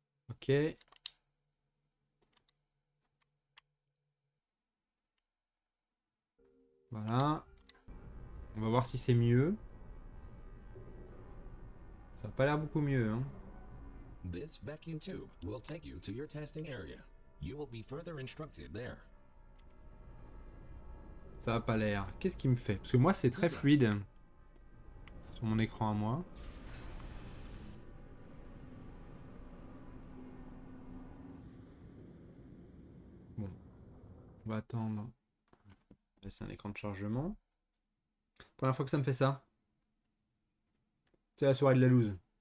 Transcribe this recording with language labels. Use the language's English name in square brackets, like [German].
[French] Ok. Voilà. On va voir si c'est mieux. Ça n'a pas l'air beaucoup mieux, hein. [English] This vacuum tube will take you to your testing area. You will be further instructed there. [French] Ça n'a pas l'air. Qu'est-ce qui me fait? Parce que moi, c'est très fluide sur mon écran à moi. Bon. On va attendre. C'est un écran de chargement. Première fois que ça me fait ça. C'est la soirée de la loose.